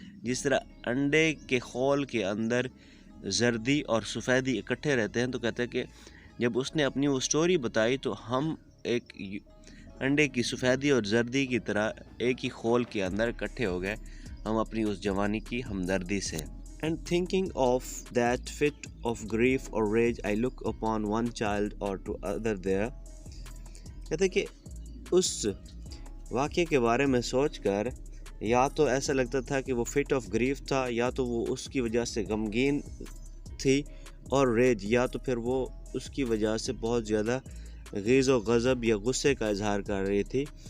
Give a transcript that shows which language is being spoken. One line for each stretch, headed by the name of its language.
Hindi: जिस तरह अंडे के खोल के अंदर जर्दी और सफ़ेदी इकट्ठे रहते हैं, तो कहते हैं कि जब उसने अपनी वो स्टोरी बताई तो हम एक अंडे की सफ़ेदी और जर्दी की तरह एक ही खोल के अंदर इकट्ठे हो गए, हम अपनी उस जवानी की हमदर्दी से.
English: And thinking of that fit of grief or rage, I look upon one child or to other there.
Hindi: कहते कि उस वाक़े के बारे में सोचकर या तो ऐसा लगता था कि वो
English: fit of grief
Hindi: था, या तो वो उसकी वजह से गमगीन थी, और रेज या तो फिर वो उसकी वजह से बहुत ज़्यादा ग़ीज़ व गज़ब या गुस्से का इजहार कर रही थी.